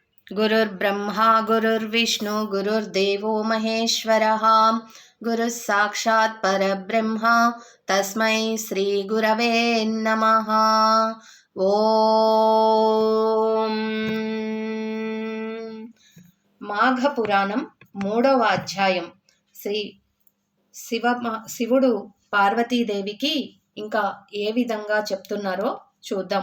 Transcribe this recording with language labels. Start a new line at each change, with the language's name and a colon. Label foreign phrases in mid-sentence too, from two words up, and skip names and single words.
Sanskrit: गुरुर्ब्रह्मा गुरुर्विष्णु गुरुर्देवो महेश्वरः गुरुः साक्षात् परब्रह्म तस्मै श्री गुरवे नमः।
Telugu: ఓం మాఘ పురాణం 3వ అధ్యాయం. శివుడు పార్వతీదేవికి ఇంకా ఏ విధంగా చెప్తున్నారో చూద్దాం.